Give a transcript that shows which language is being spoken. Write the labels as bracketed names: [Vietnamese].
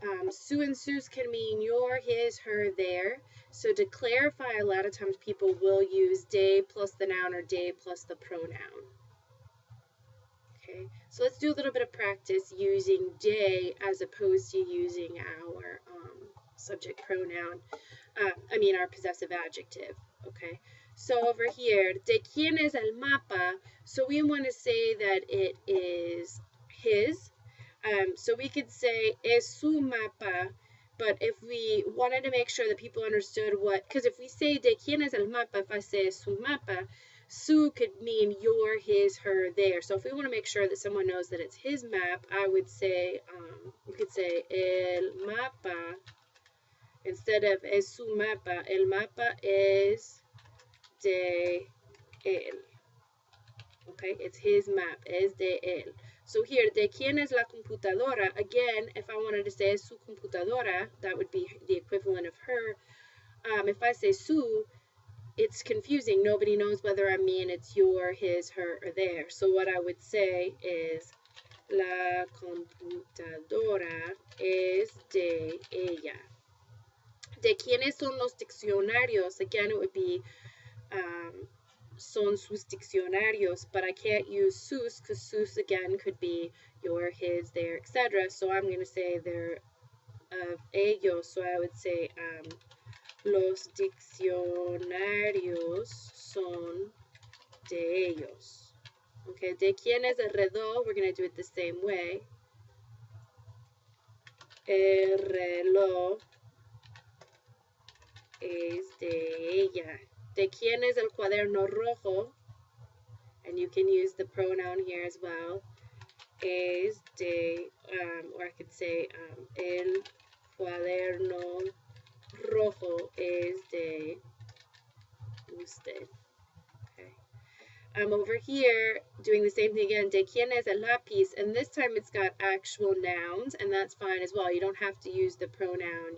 [English] Su and sus can mean your, his, her, their. So to clarify, a lot of times people will use de plus the noun or de plus the pronoun. Okay, so let's do a little bit of practice using de as opposed to using our subject pronoun. Our possessive adjective. Okay, so over here, [Spanish] de quién es el mapa? [English] So we want to say that it is his. So we could say [Spanish] es su mapa, [English] but if we wanted to make sure that people understood what, because if we say [Spanish] de quién es el mapa, [English] if I say es su mapa, su could mean your, his, her, their. So if we want to make sure that someone knows that it's his map, I would say, we could say [Spanish] el mapa, [English] instead of [Spanish] es su mapa, el mapa es de él. [English] Okay, it's his map, [Spanish] es de él. [English] So here, [Spanish] de quién es la computadora? [English] Again, if I wanted to say [Spanish] es su computadora, [English] that would be the equivalent of her. If I say su, it's confusing. Nobody knows whether I mean it's your, his, her, or their. So what I would say is [Spanish] la computadora es de ella. De quiénes son los diccionarios? [English] Again, it would be [Spanish] son sus diccionarios, [English] but I can't use sus because sus again could be your, his, their, etc. So I'm going to say they're of ellos. So I would say [Spanish] los diccionarios son de ellos. Okay, de quién es el reloj? [English] We're going to do it the same way. [Spanish] El reloj es de ella. ¿De quién es el cuaderno rojo? [English] And you can use the pronoun here as well. [Spanish] Es de, [English] or I could say, [Spanish] el cuaderno rojo es de usted. [English] Okay. Over here, doing the same thing again. [Spanish] ¿De quién es el lápiz? [English] And this time it's got actual nouns, and that's fine as well. You don't have to use the pronoun.